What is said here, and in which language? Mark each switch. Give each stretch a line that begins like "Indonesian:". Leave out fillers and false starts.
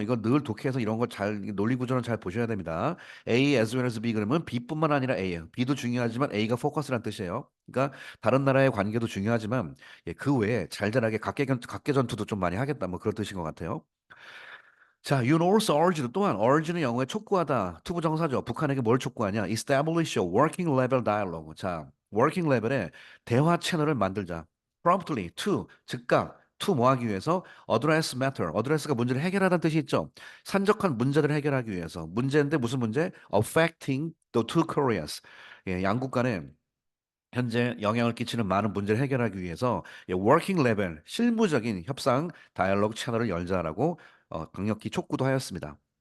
Korean: 이거 늘 독해에서 이런 거 잘 논리 구조는 잘 보셔야 됩니다.
English: A as well as B
Korean: 그러면 B뿐만 아니라 A예요. B도 중요하지만 A가 포커스란 뜻이에요. 그러니까 다른 나라의 관계도 중요하지만 예, 그 외에 잘잘하게 각계 전투도 좀 많이 하겠다 뭐 그런 뜻인 것 같아요. 자,
English: you also urge
Korean: 도 또한 urge는 영어에 촉구하다 투부정사죠. 북한에게 뭘 촉구하냐?
English: Establish a working level dialogue.
Korean: 자, working level에 대화 채널을 만들자.
English: Promptly to 즉각 to
Korean: 뭐 하기 위해서
English: address matter.
Korean: address가 문제를 해결하다는 뜻이 있죠. 산적한 문제들을 해결하기 위해서 문제인데 무슨 문제?
English: Affecting the two Koreas.
Korean: 예, 양국 간에 현재 영향을 끼치는 많은 문제를 해결하기 위해서 워킹 레벨 실무적인 협상 다이얼로그 채널을 열자라고 강력히 촉구도 하였습니다.